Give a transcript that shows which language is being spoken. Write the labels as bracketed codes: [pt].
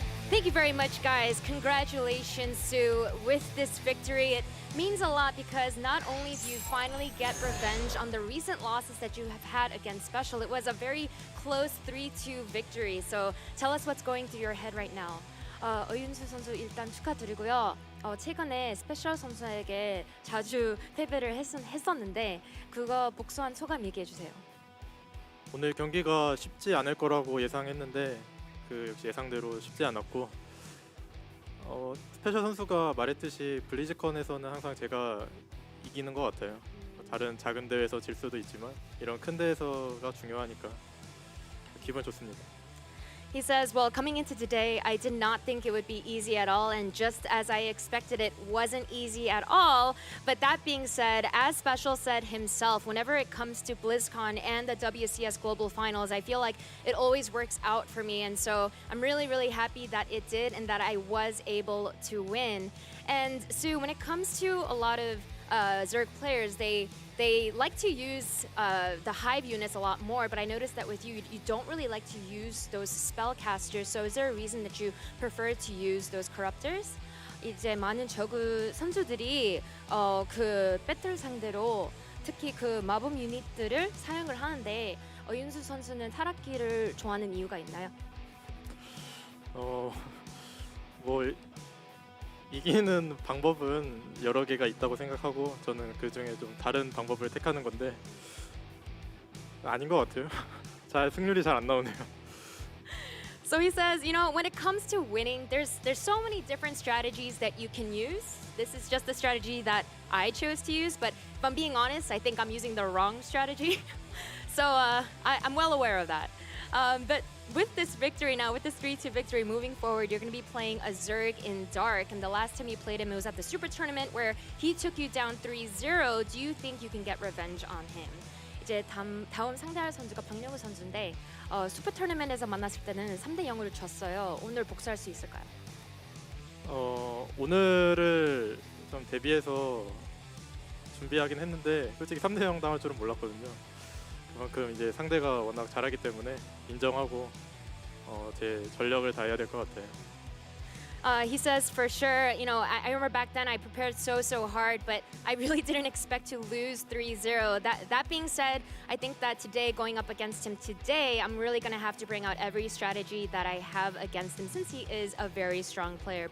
[en] Thank you very much, guys. Congratulations, soO, with this victory. It means a lot because not only do you finally get revenge on the recent losses that you have had against SpeCial, it was a very close 3-2 victory. So tell us what's going through your head right now. [ko] 어윤수 선수 일단 축하드리고요. 최근에 SpeCial 선수에게 자주 패배를 했었는데 그거 복수한 소감 얘기해 주세요. 오늘 경기가 쉽지 않을 거라고 예상했는데 그 역시 예상대로 쉽지 않았고 스페셜 선수가 말했듯이 블리즈컨에서는 항상 제가 이기는 것 같아요. 다른 작은 대회에서 질 수도 있지만 이런 큰 대회에서가 중요하니까 기분 좋습니다. [en] He says, well, coming into today, I did not think it would be easy at all, and just as I expected, it wasn't easy at all. But that being said, as SpeCial said himself, whenever it comes to BlizzCon and the WCS Global Finals, I feel like it always works out for me, and so I'm really, really happy that it did and that I was able to win. And soO, when it comes to a lot of Zerg players, they like to use the Hive units a lot more, but I noticed that with you, you don't really like to use those spellcasters. So is there a reason that you prefer to use those corruptors? [ko] 이제 많은 저그 선수들이 그 배틀 상대로 특히 그 마법 유닛들을 사용을 하는데 윤수 선수는 타락기를 좋아하는 이유가 있나요? 뭐 이기는 방법은 여러 개가 있다고 생각하고 저는 그 중에 좀 다른 방법을 택하는 건데 아닌 것 같아요. 승률이 잘 안 나오네요. [en] So he says, you know, when it comes to winning, there's so many different strategies that you can use. This is just the strategy that I chose to use, but if I'm being honest, I think I'm using the wrong strategy. So I'm well aware of that. But with this victory now, with this 3-2 victory, moving forward, you're going to be playing a Zerg in Dark. And the last time you played him, it was at the Super Tournament where he took you down 3-0. Do you think you can get revenge on him? [ko] 이제 다음 상대할 선수가 박영우 선수인데 슈퍼 토너먼트에서 만났을 때는 3-0으로 졌어요. 오늘 복수할 수 있을까요? 오늘을 좀 대비해서 준비하긴 했는데 솔직히 3-0 당할 줄은 몰랐거든요. 그만큼 이제 상대가 워낙 잘하기 때문에 인정하고 제 전력을 다해야 될 것 같아요. [en] He says, for sure, you know, I remember back then I prepared so hard, but I really didn't expect to lose 3-0. That being said, I think that today, going up against him today, I'm really going to have to bring out every strategy that I have against him since he is a very strong player.